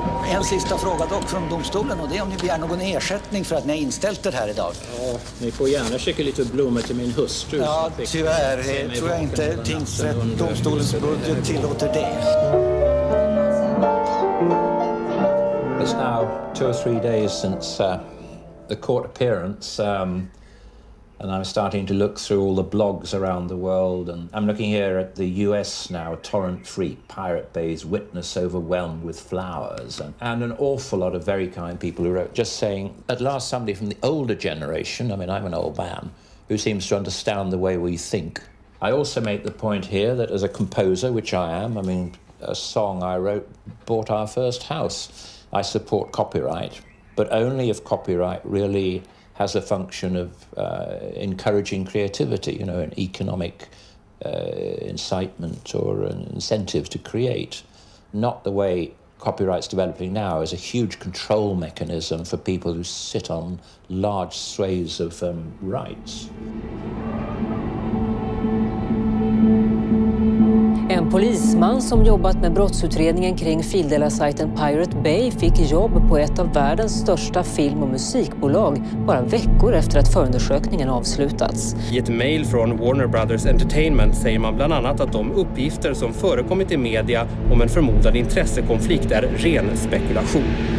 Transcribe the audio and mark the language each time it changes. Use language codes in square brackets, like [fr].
[sv] En sista fråga dock från domstolen, och det är om ni begär någon ersättning för att ni har inställt det här idag. Ja, ni får gärna skicka lite blommor till min hustru. Ja, tyvärr tror jag inte tingsrätt, domstolens budget tillåter det. [en] It's now 2 or 3 days since the court appearance, and I'm starting to look through all the blogs around the world, and I'm looking here at the US now, Torrent Freak, Pirate Bay's witness overwhelmed with flowers, and an awful lot of very kind people who wrote just saying, at last somebody from the older generation, I mean I'm an old man, who seems to understand the way we think. I also make the point here that as a composer, which I am, I mean a song I wrote bought our first house. I support copyright, but only if copyright really has a function of encouraging creativity, you know, an economic incitement or an incentive to create. Not the way copyright's developing now as a huge control mechanism for people who sit on large swathes of rights. [sv] En polisman som jobbat med brottsutredningen kring fildelarsajten Pirate Bay fick jobb på ett av världens största film- och musikbolag bara veckor efter att förundersökningen avslutats. I ett mejl från Warner Brothers Entertainment säger man bland annat att de uppgifter som förekommit i media om en förmodad intressekonflikt är ren spekulation.